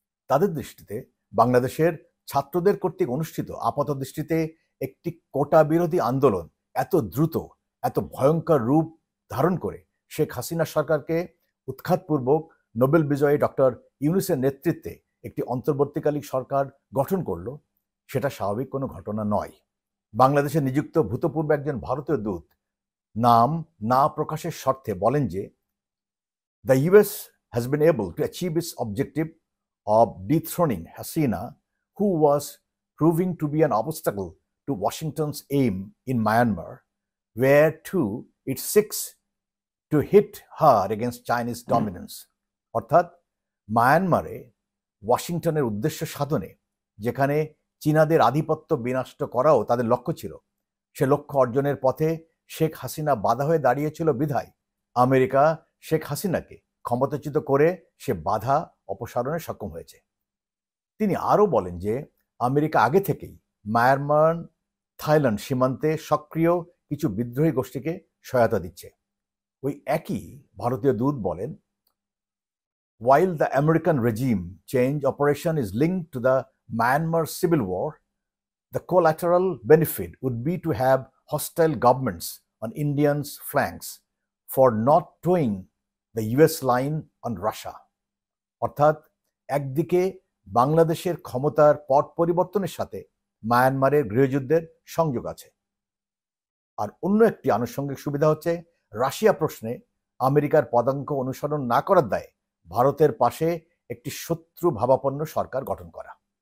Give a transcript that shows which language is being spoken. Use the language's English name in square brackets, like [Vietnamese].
[Bangla] তাদের দৃষ্টিতে বাংলাদেশের ছাত্রদের কর্তৃক অনুষ্ঠিত আপাতদৃষ্টিতে একটি কোটা বিরোধী আন্দোলন এত দ্রুত, এত ভয়ঙ্কর রূপ ধারণ করে শেখ হাসিনা সরকারকে উৎখাতপূর্বক নোবেল বিজয়ী ডক্টর ইউনূসের নেতৃত্বে একটি অন্তর্বর্তীকালীন সরকার গঠন করল, সেটা স্বাভাবিক কোনো ঘটনা নয়। বাংলাদেশে নিযুক্ত ভূতপূর্ব একজন ভারতীয় দূত নাম না প্রকাশের শর্তে বলেন যে [English] The US has been able to achieve its objective of dethroning Hasina, who was proving to be an obstacle to Washington's aim in Myanmar, whereto it seeks to hit hard against Chinese dominance. [Bangla] অর্থাৎ মায়ানমারে ওয়াশিংটনের উদ্দেশ্য সাধনে, যেখানে চীনাদের আধিপত্য বিনষ্ট করাও তাদের লক্ষ্য ছিল, সে লক্ষ্য অর্জনের পথে শেখ হাসিনা বাধা হয়ে দাঁড়িয়েছিল বিধায় আমেরিকা শেখ হাসিনাকে ক্ষমতাচ্যুত করে সে বাধা অপসারণে সক্ষম হয়েছে। তিনি আরও বলেন যে আমেরিকা আগে থেকেই মায়ানমার থাইল্যান্ড সীমান্তে সক্রিয় কিছু বিদ্রোহী গোষ্ঠীকে সহায়তা দিচ্ছে। ওই একই ভারতীয় দূত বলেন, [English] while the American regime change operation is linked to the Myanmar civil war, the collateral benefit would be to have hostile governments on Indians' flanks for not toeing the US line on Russia. [Bangla] অর্থাৎ একদিকে বাংলাদেশের ক্ষমতার পট পরিবর্তনের সাথে মায়ানমারের গৃহযুদ্ধের সংযোগ আছে, আর অন্য একটি আনুষঙ্গিক সুবিধা হচ্ছে রাশিয়া প্রশ্নে আমেরিকার পদাঙ্ক অনুসরণ না করার দায়ে ভারতের পাশে একটি শত্রু ভাবাপন্ন সরকার গঠন করা।